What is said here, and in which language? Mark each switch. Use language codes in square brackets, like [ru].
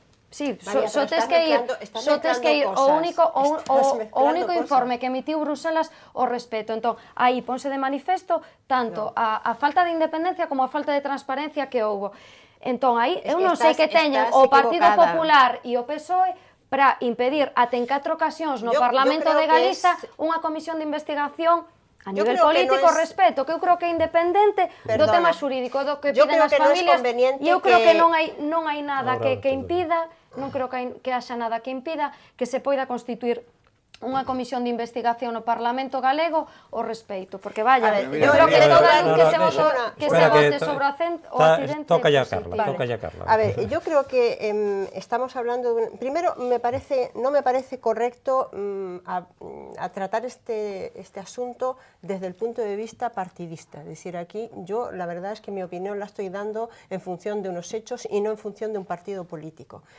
[gl] Sí, só tes que ir o único informe que emitiu Bruselas ao respecto. Entón, aí ponse de manifesto tanto a falta de independencia como a falta de transparencia que houbo. Entón, aí, eu non sei que teñen o Partido Popular e o PSOE para impedir até en 4 ocasións no Parlamento de Galiza unha comisión de investigación a nivel político, respeto, que eu creo que é independente do tema xurídico, do que piden as familias, e eu creo que non hai nada que impida, non creo que haxa nada que impida que se poida constituir unha comisión de investigación no Parlamento galego ao respeito, porque vaya, eu creo que toda luz que se vote sobre o accidente... [es] Toca ya Carla. A ver, yo creo que estamos hablando de... Primero, no me parece correcto a tratar este asunto desde el punto de vista partidista. Es decir, aquí yo la verdad es que mi opinión la estoy dando en función de unos hechos y no en función de un partido político.